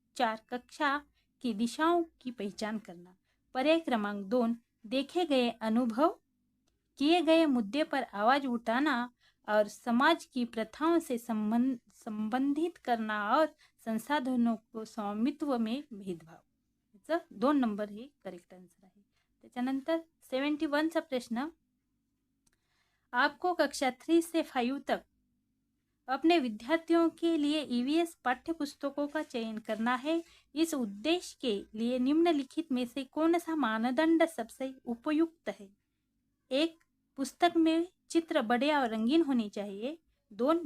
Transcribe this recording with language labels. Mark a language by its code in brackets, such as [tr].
[hi] 4, कक्षा की दिशाओं की पहचान करना. पर्याय क्रमांक 2, देखे गए अनुभव किए गए मुद्दे पर आवाज उठाना और समाज की प्रथाओं से संबंधित करना और संसाधनों को स्वामित्व में भेदभाव. [mr] याचं 2 नंबर हे करेक्ट आन्सर आहे. त्याच्यानंतर 71 चा प्रश्न, [hi] आपको कक्षा 3 से 5 तक अपने विद्यार्थियों के लिए ईवीएस पाठ्य पुस्तकों का चयन करना है। इस उद्देश्य के लिए निम्नलिखित में से कौन सा मानदंड सबसे उपयुक्त है? 1. पुस्तक में चित्र बड़े और रंगीन होने चाहिए। 2.